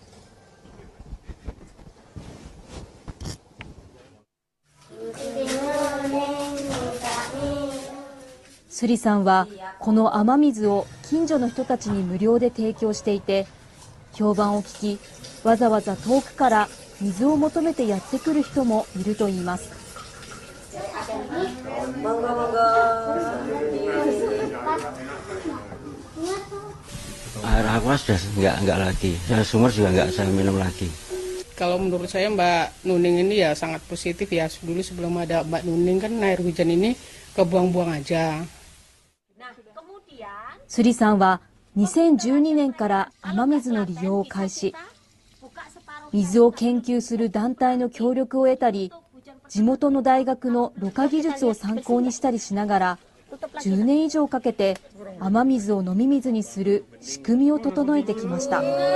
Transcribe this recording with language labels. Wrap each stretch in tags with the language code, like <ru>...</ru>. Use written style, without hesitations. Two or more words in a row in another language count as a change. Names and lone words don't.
<ja>スリさんはこの雨水を近所の人たちに無料で提供していて、評判を聞き、わざわざ遠くから水を求めてやってくる人もいるといいます。</ja> <id>Air aqua sudah enggak lagi, sumur juga enggak saya minum lagi. Kalau menurut saya Mbak Nuning ini ya sangat positif ya. Dulu sebelum ada Mbak Nuning kan air hujan ini kebuang-buang aja.</id> <ja>スリさんは2012年から雨水の利用を開始。水を研究する団体の協力を得たり、地元の大学のろ過技術を参考にしたりしながら、10年以上かけて雨水を飲み水にする仕組みを整えてきました。</ja>